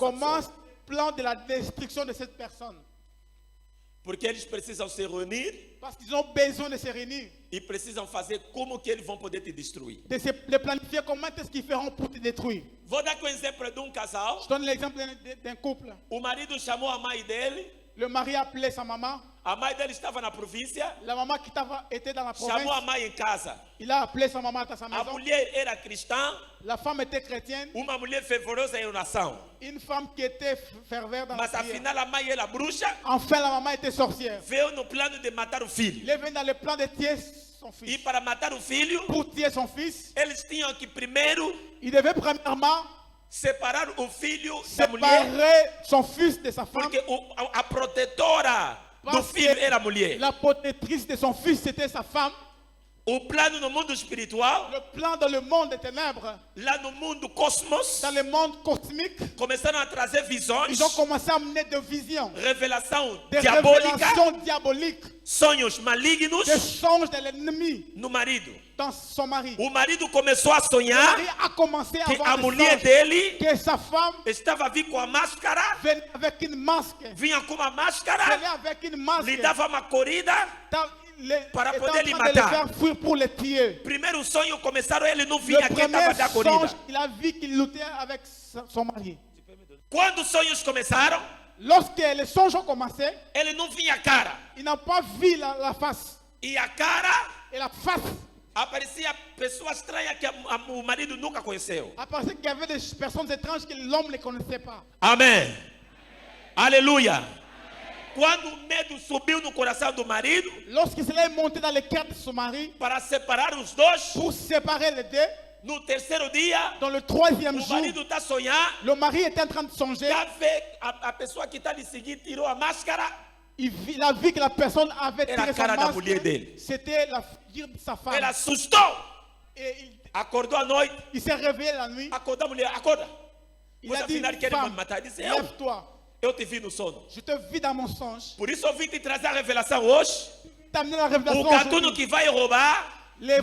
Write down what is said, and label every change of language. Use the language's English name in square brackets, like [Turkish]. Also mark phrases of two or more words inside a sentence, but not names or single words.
[French] commence [Portuguese] pessoa. [French] le plan de la destruction de cette personne. [Portuguese] Porque eles precisam se reunir [French] Parce qu'ils ont besoin de se réunir, [Portuguese] e precisam fazer como que eles vão poder te destruir. [French] de planifier comment est-ce qu'ils feront pour te détruire. [Portuguese] Vou dar um exemplo de um casal. [French] Je donne l'exemple d'un couple. [Portuguese] O marido chamou a mãe dele. [French] Le mari a appelé sa maman. [Portuguese] A mãe dele estava na província. [French] La maman qui était dans la province, [Portuguese] Chamou a mãe em casa. [French] il a appelé sa maman dans sa [Portuguese] A [French] maison. [Portuguese] mulher era cristã. [French] La femme était chrétienne, [Portuguese] Uma mulher fervorosa em oração. [French] une femme qui était ferveur dans la [Portuguese] Mas [French] prière. [Portuguese] afinal a mãe era bruxa. [French] Enfin, la maman était sorcière. [Portuguese] Veio no plano de matar o filho. [French] Il est venu dans le plan de tuer son [Portuguese] E [French] fils. [Portuguese] para matar o filho, [French] Pour tuer son fils, [Portuguese] eles tinham que primeiro [French] il devait premièrement [Portuguese] separar o filho da mulher. [French] séparer son fils de sa femme. [Portuguese] Porque a protetora do [French] Parce [Portuguese] filho [French] que [Portuguese] era a mulher. [French] la protectrice de son fils, c'était sa femme. [Portuguese] O plano no mundo espiritual, [French] Le plan dans le monde des ténèbres, [Portuguese] lá no mundo cosmos, [French] dans le monde cosmique, [Portuguese] começaram a trazer visões, [French] ils ont commencé à amener des visions, [Portuguese] revelação [French] des [Portuguese] diabólica, [French] révélations diaboliques, [Portuguese] sonhos malignos [French] des songes de l'ennemi [Portuguese] no marido. [French] dans son mari. [Portuguese] O marido começou a [French] Le [Portuguese] sonhar [French] mari a commencé à [Portuguese] que [French] avoir [Portuguese] a [French] des [Portuguese] mulher [French] songes, [Portuguese] dele [French] que sa femme [Portuguese] estava a vir com a máscara, [French] venait avec une masque, [Portuguese] vinha com uma máscara, [French] venait avec une masque, [Portuguese] lhe dava uma corrida. Para [French] était [Portuguese] poder [French] en [Portuguese] lhe [French] train de le [Portuguese] matar. [French] faire fuir pour le tuer. [Portuguese] Primeiro sonho começaram, ele não vinha, [French] Le [Portuguese] quem estava [French] premier [Portuguese] da corrida. [French] songe, il a vu qu'il luttait avec son mari. [Portuguese] Quando os sonhos começaram, [French] Lorsque les songes ont commencé, [Portuguese] ele não vinha a cara. [French] il n'a pas vu la face. [Portuguese] E a cara [French] Et la face, [Portuguese] aparecia pessoa estranha que o marido nunca conheceu. [French] à part qu'il y avait des personnes étranges que l'homme ne connaissait pas. [Portuguese] Amém. Aleluia. Quando o medo subiu no coração do marido, [French] Lorsque cela est monté dans le cœur de son mari, [Portuguese] para separar os dois, [French] pour séparer les deux, [Portuguese] no terceiro dia, [French] dans le troisième [Portuguese] o [French] jour, [Portuguese] marido está a sonhar, [French] le mari était en train de songer. [Portuguese] já vê a pessoa que está lhe seguindo, tirou a máscara, [French] Il a vu que la personne avait [Portuguese] Era a [French] tiré son [Portuguese] cara da [French] masque. [Portuguese] mulher dele. [French] C'était la figure de sa femme. [Portuguese] ele assustou. [French] Et [Portuguese] Acordou à noite, [French] il s'est réveillé la nuit. [Portuguese] acordou a mulher, acorda. [French] Il [Portuguese] Pois [French] a dit, [Portuguese] afinal querem me [French] femme, [Portuguese] matar. Disse, [French] lève-toi. [Portuguese] eu te vi no sono. [French] Je te vis dans mon songe. [Portuguese] Por isso eu vim te trazer a revelação hoje. [French] T'amener la [Portuguese] O [French] révélation [Portuguese] gatuno [French] aujourd'hui. [Portuguese] que vai roubar, [French] Les